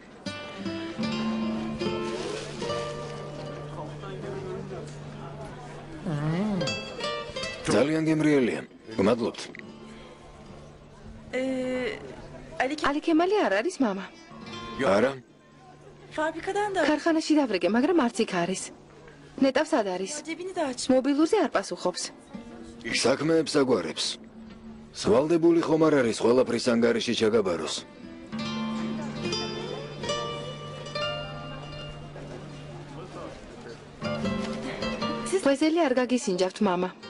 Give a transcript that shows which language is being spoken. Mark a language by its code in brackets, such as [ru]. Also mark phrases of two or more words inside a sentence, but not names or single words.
[ka] ძალიან გემრიელია. გმადლობთ. ალიქემალი არ არის, მამა. არა? [tr] Fabrikadan da [ka] ქარხანაში დავრეკე, მაგრამ არც იქ არის. ნეტავს ად არის. [tr] cebini de aç. [ka] მობილურზე არ პასუხობს. საქმეებს აგვარებს. სვალდებული ხომ არ არის ყველაფრის ანგარიში ჩაგაბაროს. ღვეზელი არ გაგისინჯავთ, მამა.